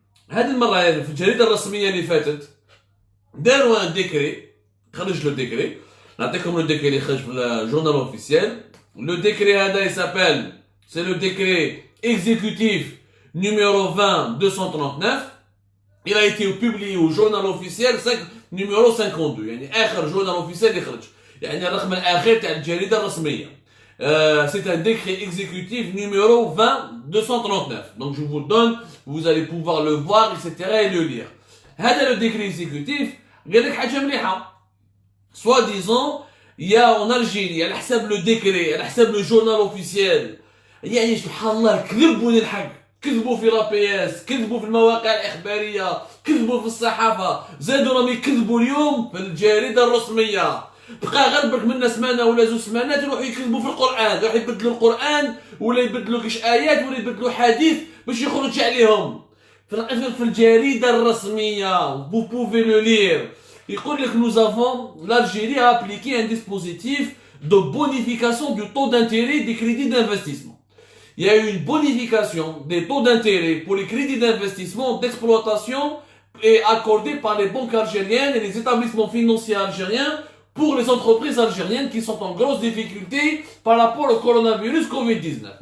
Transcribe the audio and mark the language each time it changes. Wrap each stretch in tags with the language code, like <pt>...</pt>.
<ar>هذه المرة في الجريدة الرسمية اللي فاتت داروا un décret خرج le décret نعطيكم le décret اللي خرج في</ar> <fr>le journal officiel. Le décret</fr> <ar>هذا</ar> <fr>il s'appelle, c'est le décret exécutif numéro 20-239. Il a été publié au journal officiel numéro 52</fr> <ar>يعني آخر</ar> <fr>journal officiel</fr> <ar>اللي خرج يعني الرقم الأخير تاع الجريدة الرسمية.</ar> <fr>C'est un décret exécutif numéro 20-239. Donc je vous le donne, vous allez pouvoir le voir, etc. et le lire.</fr> <ar>هذا</ar> <fr>le décret exécutif</fr> <ar>قال لك حاجة مليحة.</ar> <fr>soi-disant, il y a en Algérie, elle حسب le décret, elle حسب le journal officiel.</fr> <ar>يعني سبحان الله كذبوا للحق، كذبوا في رابياس، كذبوا في المواقع الإخبارية، كذبوا في الصحافة، زادوا راهم يكذبوا اليوم في الجريدة الرسمية. بقى غير منا سمانة ولا زوج سمانات يروحوا يكذبوا في القرآن، يروحوا يبدلوا القرآن ولا يبدلوا كاش آيات ولا يبدلوا حديث باش يخرج عليهم. في الجريدة الرسمية،</ar> <fr>vous pouvez le lire.</fr> <ar>يقول لك</ar> <fr>nous avons, l'Algérie a appliqué un dispositif de bonification du taux d'intérêt des crédits d'investissement. Il y a eu une bonification des taux d'intérêt pour les crédits d'investissement d'exploitation et accordés par les banques algériennes et les établissements financiers algériens pour les entreprises algériennes qui sont en grosse difficulté par rapport au coronavirus Covid-19.</fr>